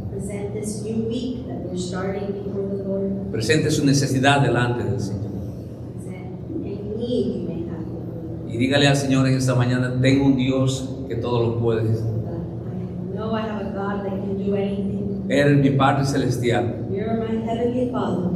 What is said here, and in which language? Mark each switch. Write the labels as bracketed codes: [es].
[en] Present this new week that we're starting before the Lord. [es] Presente su necesidad delante del Señor. [en] Present any need you may have. [es] Y dígale al Señor en esta mañana: tengo un Dios que todo lo puede. [en] I know I have a God that can do anything. [es] Eres mi Padre Celestial, [en] You're my heavenly Father.